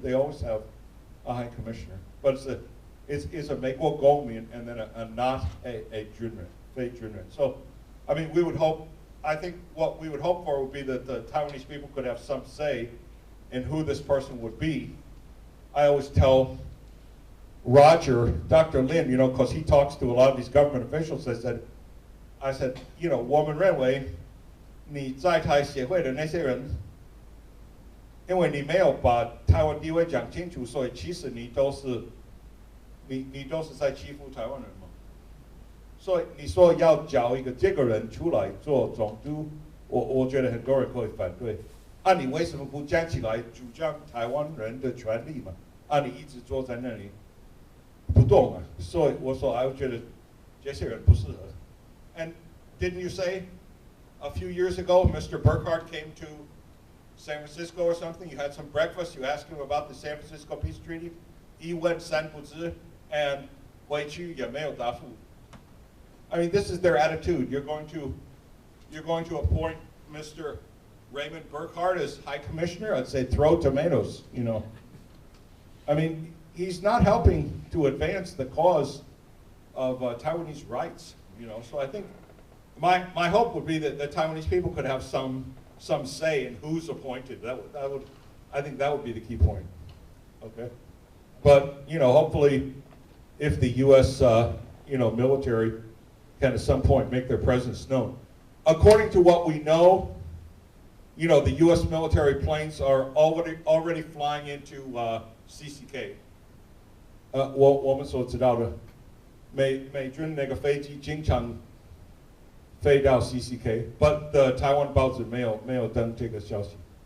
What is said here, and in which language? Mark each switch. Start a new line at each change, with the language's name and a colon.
English: They always have a high commissioner. But it's a
Chinese: 美国公民
English: and then not a军人, 非军人. So, I mean, I think what we would hope for would be that the Taiwanese people could have some say in who this person would be. I always tell Roger, Dr. Lin, because he talks to a lot of these government officials, I said,
Chinese: 我们认为你在台协会的那些人，因为你没有把台湾地位讲清楚，所以其实你都是在欺负台湾人嘛。所以你说要找一个这个人出来做总督，我觉得很多人会反对。你为什么不站起来主张台湾人的权利嘛？你一直坐在那里不动啊，所以我说，我觉得这些人不适合。
English: And didn't you say a few years ago, Mr. Burkhardt came to San Francisco or something? You had some breakfast. You asked him about the San Francisco Peace Treaty.
Chinese: 一问三不知 and 回去也没有答复。
English: I mean, this is their attitude. You're going to appoint Mr. Raymond Burkhardt as High Commissioner? I'd say throw tomatoes. I mean, he's not helping to advance the cause of Taiwanese rights. So I think my hope would be that the Taiwanese people could have some say in who's appointed. I think that would be the key point. Okay, but hopefully, if the U.S. Military can at some point make their presence known. According to what we know, the U.S. military planes are already flying into CCK.
Chinese: 我们所知道的，美军那个飞机经常飞到 CCK,
English: but the Taiwan
Chinese: 报纸没有登这个消息。